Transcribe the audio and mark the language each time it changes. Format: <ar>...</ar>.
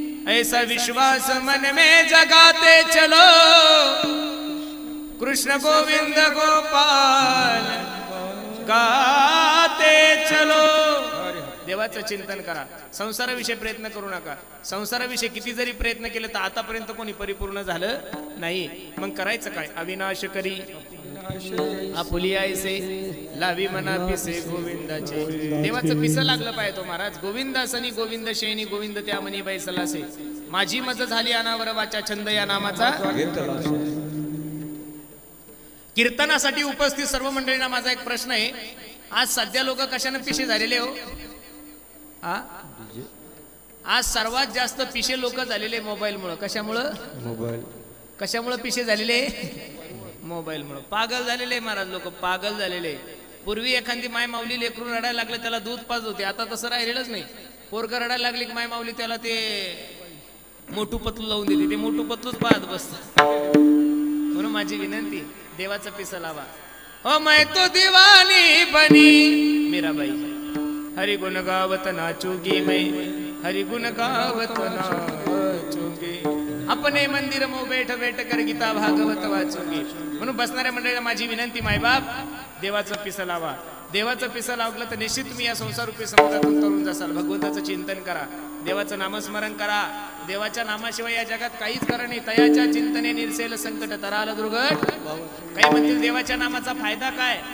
<hi>ऐसा विश्वास मन में जगाते चलो, कृष्ण गोविंद गोपाल गाते चलो.</hi> <mr>देवाचं चिंतन करा. संसाराविषयी प्रयत्न करू नका. संसाराविषयी किती जरी प्रयत्न केले तर आतापर्यंत कोणी परिपूर्ण झालं नाही. मग करायचं काय. अविनाश करी आपुली आयसे, लावी मना पिसे गोविंदाचे. देवाचं पिस लागलं पाहिजे तो महाराज. गोविंदासनी गोविंद शेनी गोविंद त्या मनी बैसलासे, माझी मज झाली अनावर वाचा छंद या नामाचा. कीर्तनासाठी उपस्थित सर्व मंडळींना माझा एक प्रश्न आहे. आज सध्या लोक कशाने पिशे झालेले हो? आज सर्वात जास्त पिशे लोक झालेले मोबाईल मुळे. कशामुळं? मोबाईल. कशामुळे पिशे झालेले? मोबाईल मुळे. पागल झालेले महाराज लोक, पागल झालेले. पूर्वी एखादी माय माऊली लेकरून रडायला लागलं त्याला दूध पाज होते, आता तसं राहिलेलंच नाही. पोरग रडायला लागली की माय माऊली त्याला ते मोठू पतलू लावून देते, ते मोठू पतलूच पाहत बसत. म्हणून माझी विनंती, देवाचा पिसा लावा.</mr> <hi>हो मैं तो दीवानी बनी मीराबाई, हरि गुण गावत नाचूगी मैं, हरि गुण गावत नाचूगी. अपने मंदिर मो बैठ बैठ कर गीता भागवत वाचूगी.</hi> <mr>म्हणून बसणाऱ्या मंडळीला माझी विनंती, मायबाप देवाचं पिसा लावा. देवाचं पिसा लावलं तर निश्चित तुम्ही या संसार रूपी समुद्रातून तरुण जासाल. भगवंताचं चिंतन करा, देवाचं नामस्मरण करा. देवाच्या नामाशिवाय या जगात काहीच खरं नाही. तयाच्या चिंतने निरसेल संकट तराल दुर्गट. काही म्हणतील देवाच्या नामाचा फायदा काय?</mr>